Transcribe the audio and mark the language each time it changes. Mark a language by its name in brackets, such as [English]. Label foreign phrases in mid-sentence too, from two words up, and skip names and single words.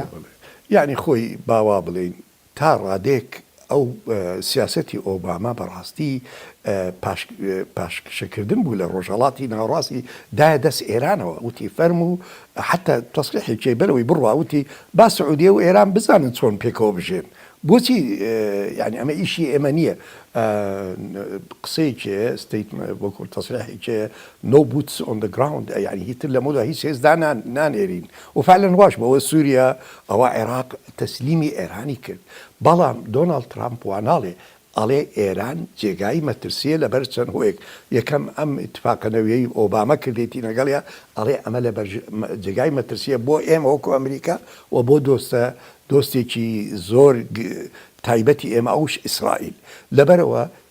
[Central Kurdish] یعنی خۆی باوا بڵین تا ڕادێک ئەو سیاسەتی ئۆباما بەڕاستی پاشکردن بوو لە ڕۆژهەڵاتی ناوڕاستی دایە دەست ئێرانەوە وتی فەرم و حتا تەسریحێکی بەرەوەی بڕوا وتی با سعودیە و ئێران بزانن چۆن پێکەوە بژێن بۆچی یعنی ئەمە ئیشی ئێمە نییە قسەیەکێ وەکو تەسریحێکێ [English] no boots on the ground [Central Kurdish] یعنی هیتر لە مۆدا هیچ هێزدا نانێرین و فعلەن واش بەوە سووریا ئەوە عێراق تەسلیمی ئێرانی کرد بەڵام دۆناڵد ترامپ واناڵێ ئەڵێ ئێران جێگای مەترسیە لەبەر چەند هۆیەک یەکەم ئەم ئیتفاقەنەوەی ئۆبامە کردێتی لەگەڵیا ئەڵێ ئەمە لە جێگای مەترسیە بۆ ئێمە وەکو ئەمریکا و بۆ دۆستێکی زۆر تایبەتی ئێمە ئەوش ئیسرائیل لەبەرەوە